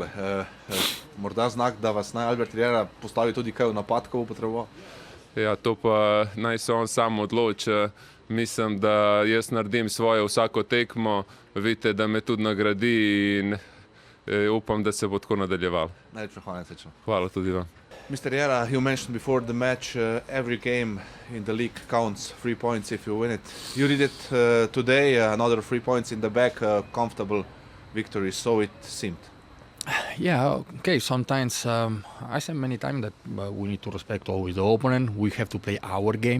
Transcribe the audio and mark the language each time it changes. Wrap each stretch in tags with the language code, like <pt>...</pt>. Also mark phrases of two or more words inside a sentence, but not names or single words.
<sl>Morda znak, da vas naj Albert Riera postavi tudi kaj v napad, ko bo potreboval? Ja, to pa naj se on sam odloči. Mislim, da jaz naredim svoje vsako tekmo, vidite, da me tudi nagradi in upam, da se bo tako nadaljeval. Najlepša hvala in srečno. Hvala tudi vam.</sl> <en>Mr. Riera, you mentioned before the match, every game in the league counts 3 points if you win it. You did it today, another 3 points in the back, comfortable victory, so it seemed. Yeah, okay, sometimes I said many times that we need to respect always the opponent, we have to play our game.</en>